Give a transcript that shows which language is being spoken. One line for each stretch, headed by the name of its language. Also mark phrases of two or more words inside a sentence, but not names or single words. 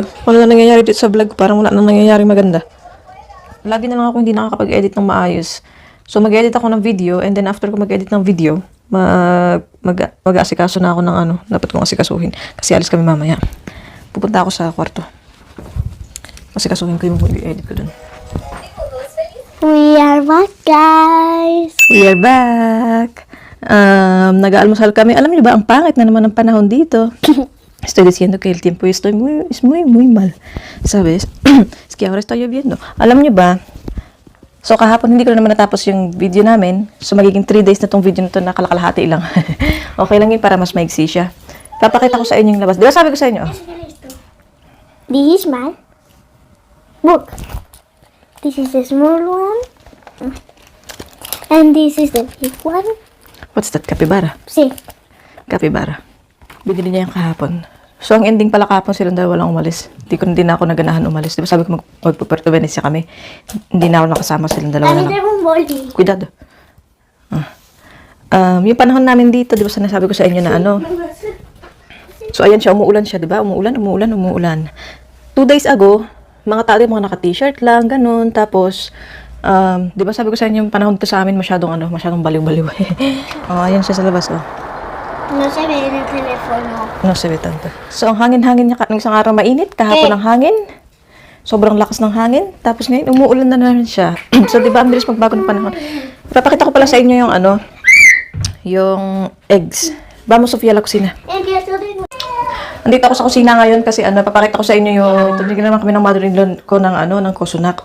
Filipino: Kung ano na nangyayari dito sa vlog, parang wala nang nangyayari maganda. Lagi na lang ako hindi nakakapag-edit ng maayos. So, mag-edit ako ng video,
English: and then after
Filipino: ko mag-edit ng video, mag-aasikaso na ako ng ano, dapat kong asikasuhin. Kasi alis kami mamaya. Pupunta ako sa kwarto. Asikasuhin ko yung edit ko dun.
English: We are back, guys. We are back.
Filipino: Nag-aalmusal kami. Alam niyo ba, ang pangit na naman ng panahon dito.
Spanish: Estoy diciendo que el tiempo es muy mal. ¿Sabes? Es que ahora está lloviendo.
Filipino: Alam niyo ba, so kahapon hindi ko na naman natapos yung video namin. So magiging 3 days na tong video na to na kalakalahati lang. Okay lang yun para mas maigsi siya. Papakita ko sa inyo yung labas. Di ba sabi ko sa inyo?
English: This is my book. This is the small one. And this is the big one. What's that? Capybara. See. Capybara.
Filipino: Binili niya yung kahapon. So, ang ending pala kahapon silang dahil walang umalis. Hindi na ako naganahan umalis. Di ba sabi ko magpuperto Venecia kami. Hindi na ako nakasama silang dalawa na lang. Boli.
Spanish: Cuidado.
Filipino: Yung panahon namin dito, di ba sinasabi ko sa inyo na ano. So, ayan siya, umuulan siya, di ba? Umuulan.
English: 2 days ago,
Filipino: mga tao mga naka-t-shirt lang, ganun. Tapos, di ba sabi ko sa inyo, yung panahon dito sa amin, masyadong baliw-baliw. Ayan siya sa labas,
Spanish: No se ve en el teléfono. No se ve tanto.
Filipino: So, ang hangin-hangin niya, nung isang araw mainit, kahapon ang hangin. Sobrang lakas ng hangin. Tapos ngayon, umuulan na naman siya. So, di ba, ang bilis magbago ng panahon. Ipapakita ko pala sa inyo yung ano, yung eggs.
Spanish: Vamos, Sofia, la kusina.
Filipino: Andito ako sa kusina ngayon kasi papakita ko sa inyo yung tinignan naman kami ng mother-in-law ko ng ng kusunak.